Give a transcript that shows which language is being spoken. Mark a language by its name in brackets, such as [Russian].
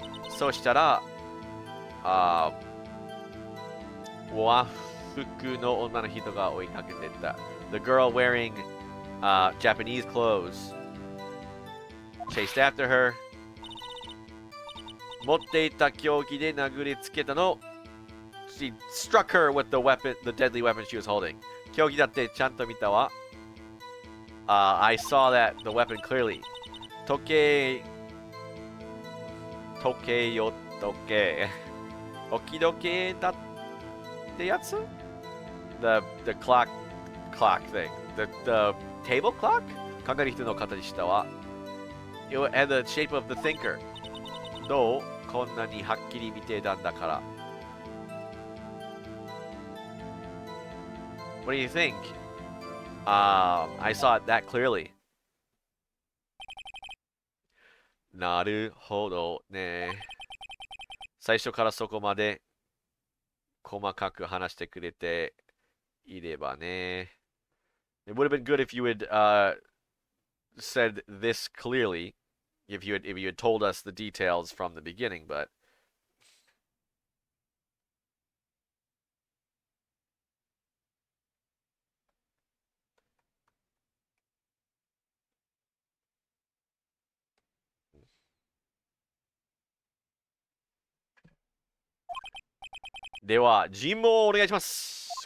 [Japanese] そしたら、和服の女の人が追いかけてた。 [English] The girl wearing Japanese clothes chased after her. [Japanese] 持っていた凶器で殴りつけたの。 [English] She struck her with the weapon, the deadly weapon she was holding. [Japanese] 凶器だってちゃんと見たわ。 [English] I saw that the weapon clearly. [Japanese] 時計よ時計。置き時計だってやつ？ [English] The clock thing. The table clock? [Japanese] 考える人の形したわ。 [English] It had the shape of the thinker. [Japanese] どう？こんなにはっきり見てたんだから。 [English] What do you think? I saw it that clearly. [Japanese] なるほどね。最初からそこまで細かく話してくれていればね。 [English] It would have been good if you had said this clearly, if you had told us the details from the beginning, but [Japanese] では、尋問をお願いします。